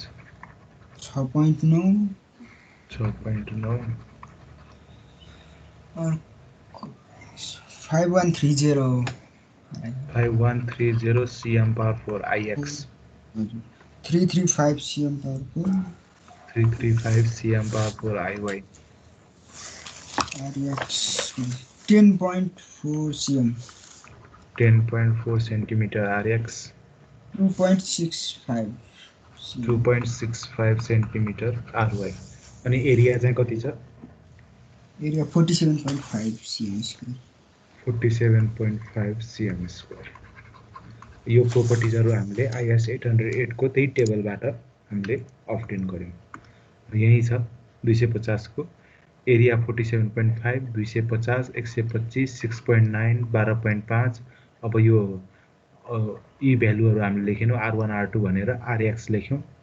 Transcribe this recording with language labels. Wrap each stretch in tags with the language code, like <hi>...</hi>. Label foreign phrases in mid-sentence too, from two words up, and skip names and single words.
<hi>6.9 और 5130</hi> <en>5130 cm power 4 IX</en> <ne>हजुर 335 cm पावरको</ne> <en>335 cm power 4 IY RX 10.4 cm 10.4 centimeter RX 2.65 cm</en> <ne>2.65</ne> <en>centimeter RY</en> <ne>अनि एरिया चाहिँ कति छ</ne> <en>एरिया 47.5 cm square</en> <ne>47.5</ne> <en>cm square</en> <ne>यो प्रोपर्टिजहरु हामीले IS 808 को त्यही टेबलबाट हामीले अब्टेन गर्यौं यही छ 250 को एरिया 47.5 250 125 6.9 12.5 अब यो यी भ्यालुहरु हामीले लेखेनौ R1 R2 भनेर RX लेख्यौं</ne>